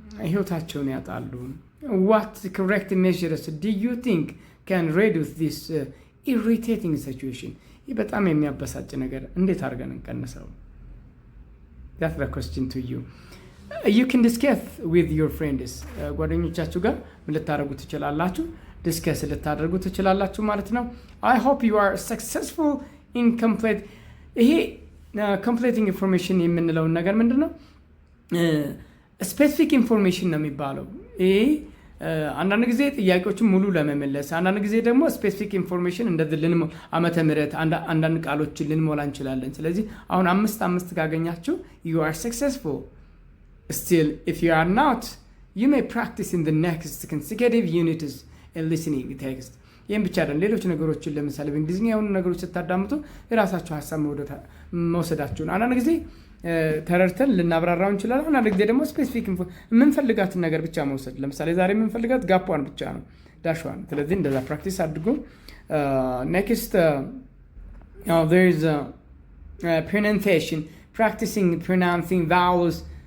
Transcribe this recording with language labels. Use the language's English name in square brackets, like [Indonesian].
[Amharic] ህይወታቸውን ያጣሉ። [English] What correct measures do you think can reduce this irritating situation? [Amharic] ይህ በጣም የሚያበሳጭ ነገር እንዴት አድርገን እንቀንሰው? [English] That's the question to you. You can discuss with your friends. [Amharic] ጓደኞቻችሁ ጋር ምን ልታደርጉ ትችላላችሁ? ዲስከስ ልታደርጉ ትችላላችሁ ማለት ነው። [English] I hope you are successful in complete. [Amharic] ይሄ [English] completing information [Amharic] የምንለውን ነገር ምንድነው? ስፔሲፊክ ኢንፎርሜሽን ነው የሚባለው። ይሄ አንዳንድ ጊዜ ጥያቄዎችን ሙሉ ለመመለስ፣ አንዳንድ ጊዜ ደግሞ ስፔሲፊክ ኢንፎርሜሽን እንደዚህ ዓመተ ምህረት አንዳንድ ቃሎችን ልንሞላ እንችላለን። ስለዚህ አሁን አምስት ካገኛችሁ [English] you are successful. Still, if you are not, you may practice in the next consecutive units and listening text. [Amharic] ይህም ብቻ አይደለም፣ ሌሎች ነገሮችን ለምሳሌ በእንግሊዝኛ የሆኑ ነገሮች ስታዳምጡ የራሳችሁ ሀሳብ መውሰዳችሁን አንዳንድ ጊዜ ተረድተን ልናብራራው እንችላለን። አንዳንድ ጊዜ ደግሞ ስፔሲፊክ የምንፈልጋትን ነገር ብቻ መውሰድ። ለምሳሌ ዛሬ የምንፈልጋት ጋፕዋን ብቻ ነው፣ ዳሽዋን። ስለዚህ እንደዛ ፕራክቲስ አድርጉ። ኔክስት [English] there is pronunciation, practicing pronouncing vowels.